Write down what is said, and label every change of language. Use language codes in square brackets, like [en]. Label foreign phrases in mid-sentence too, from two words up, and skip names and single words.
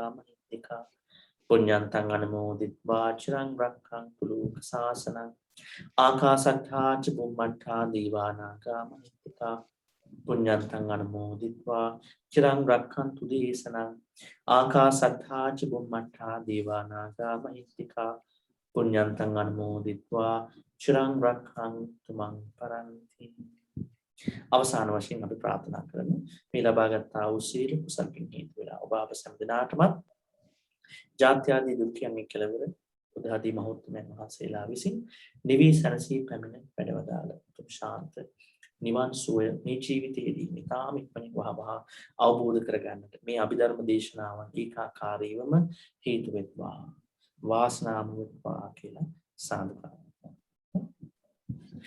[pi] mahittika පුඤ්ඤන්තං අනුමෝදිත්වා චිරං රක්ඛන්තු ලෝක සාසනං ආකාශට්ඨා ච බුම්මට්ඨා දීවානාගා මහිත්‍තිකා පුඤ්ඤන්තං අනුමෝදිත්වා චිරං රක්ඛන්තු දේශනං ආකාශට්ඨා ච බුම්මට්ඨා දීවානාගා මහිත්‍තිකා පුඤ්ඤන්තං අනුමෝදිත්වා චිරං රක්ඛන්තු මං පරන්ති. [si] අවසාන වශයෙන් අපි ප්‍රාර්ථනා කරමු මේ ලබාගත් වූ සීල කුසල පින් හේතු වේලා ඔබ අප සෑම දිනාටම ජාත්‍යාදී දුක්ඛයන් කෙලවර උදාදී මහෞත්මයන් වහන්සේලා විසින් නිවි සැනසී පැමිණ වැඩවදාළ උතුම් ශාන්ත නිවන් සුවය මේ ජීවිතයේදී මිතාම ඉක්මනින් වහවහ අවබෝධ කරගන්නට මේ අභිධර්ම දේශනාවන් ඒකාකාරීවම හේතු වෙත්වා වාසනාම වෙත්වා කියලා සාදුකාරයක්.